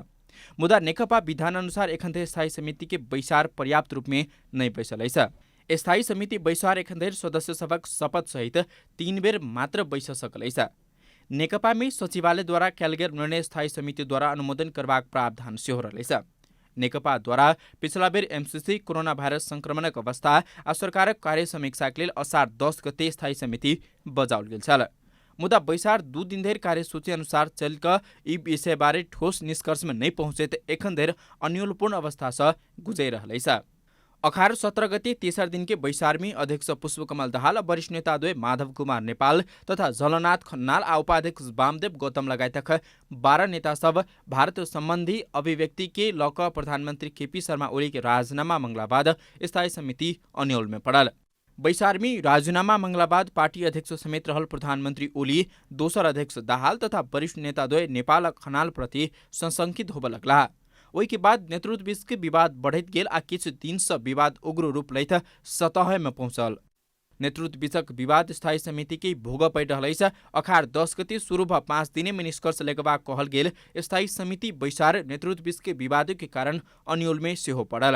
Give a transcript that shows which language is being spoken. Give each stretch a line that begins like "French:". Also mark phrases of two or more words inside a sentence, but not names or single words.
Maithili: मुदा नेकपा विधान अनुसार एखन धरि स्थायी समिति के बैसार पर्याप्त रूप में नहीं बैसल है। स्थायी समिति बैसार एखन धरि सदस्य सबक शपथ सहित 3 बेर मात्र बैस सकल है। नेकपा में सचिवालय द्वारा कयल गेल निर्णय स्थायी समिति द्वारा अनुमोदन करबाक प्रावधान सेहो रहल। नेकपा द्वारा पिछला बेर MCC कोरोना भाइरस संक्रमणक अवस्था आ सरकारक कार्य समीक्षा के लेल असार 10 गते स्थायी समिति बजाओल गेल छल। मुदा बैसार 2 दिन धरि कार्यसूची अनुसार चल क ई विषय बारे ठोस निष्कर्ष में नहीं पहुंचेत एखन धरि अन्योलपूर्ण अवस्था से गुजर रहल। अखार 17 गते तेसर दिन के बैसार में अध्यक्ष पुष्पकमल दाहाल, वरिष्ठ नेता द्वय माधव कुमार नेपाल तथा झलनाथ खन्नाल आ उपाध्यक्ष वामदेव गौतम लगायतक 12 नेता सब भारत संबंधी अभिव्यक्ति के लक प्रधानमंत्री केपी शर्मा ओली के राजीनामा मंगला बाद स्थायी समिति अन्योल में पड़ल। बैसार में राजीनामा मंगला बाद पार्टी अध्यक्ष समेत रहल प्रधानमंत्री ओली, दोसर अध्यक्ष दाहाल तथा वरिष्ठ नेता द्वय नेपाल खन्नाल प्रति संशंकित होब लगला। ओहि के बाद नेतृत्व बीच के विवाद बढ़ैत गेल आ किछु दिन से विवाद उग्र रूप लैत सतह में पहुंचल। नेतृत्व बीचक विवाद स्थायी समिति के भोग पड़ि रहल। अखार 10 गते शुरू भ 5 दिने में निष्कर्ष लेगबाक कहल गेल स्थायी समिति बैसार नेतृत्व बीच के विवाद के कारण अन्योल में सेहो पड़ल।